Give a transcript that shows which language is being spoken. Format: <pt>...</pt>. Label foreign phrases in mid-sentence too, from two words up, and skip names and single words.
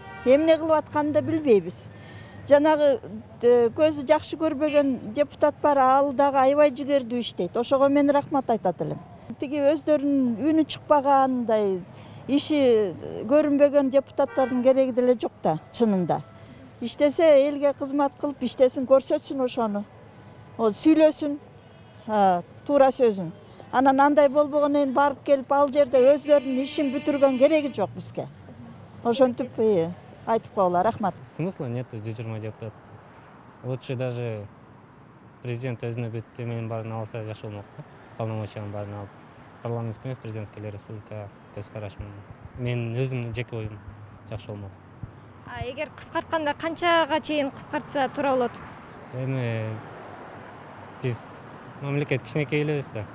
<ky>Эмне кылып атканын да билбейбиз. Жанагы көзү жакшы көрбөгөн депутат бар, ал дагы аябай жигердүү иштейт. Ошого мен рахмат айтат элем. Тиги өздөрүнүн үнү чыкпагандай, иши көрүнбөгөн депутаттардын кереги деле жок да, чынында. Иштесе элге кызмат кылып иштесин, көрсөтсүн ошону. O сүйлөсүн, тура сөзүн. Анан андай болбогон барып келип ал жерде өздөрүнүн ишин бүтүргөн кереги жок бизге. Ошентип айтып коела, рахмат.</ky> <ru>Смысла нет 120 депутат. Лучше даже</ru> <ky>президент өзүнө бүт эменин баарын алса жакшы болмок да. Полномочиянын баарын алып. Парламенттик эмес, президентский эле республика көз караш менен. Мен өзүмдүн жеке оюм жакшы болмок. Эгер кыскартканда канчага чейин кыскартса туура болот? Эми биз мамлекет кичинекей элебиз да.</ky>